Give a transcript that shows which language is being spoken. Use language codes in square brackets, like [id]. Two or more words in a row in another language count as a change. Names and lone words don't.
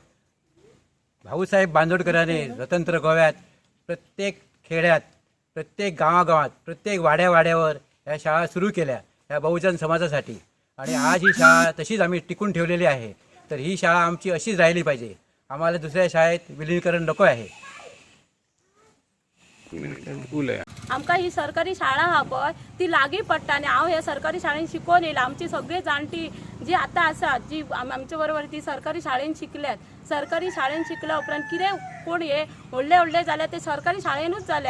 [mr] भाऊसाहेब बांदोडकरांनी स्वतंत्र गोव्यात प्रत्येक खेड्यात, प्रत्येक गावागावात, प्रत्येक वाड्यावाड्यावर ह्या शाळा सुरू केल्या ह्या बहुजन समाजासाठी. आणि आज ही शाळा तशीच आम्ही टिकून ठेवलेली आहे. तर ही शाळा आमची अशीच राहिली पाहिजे. आम्हाला दुसऱ्या शाळेत विलिनीकरण नको आहे. [kok] उलया. आमकां ही सरकारी शाळा आहा पळय ती लागीं पडटा आनी हांव ह्या सरकारी शाळेन शिकोवन येयला. आमची सगळी जाणटी जी आतां आसात जी आमचे बरोबर ती सरकारी शाळेन शिकल्यात. सरकारी शाळेन शिकल्या उपरांत कितें कोण हे व्हडले जाल्यात ते सरकारी शाळेनूच जाल्यात.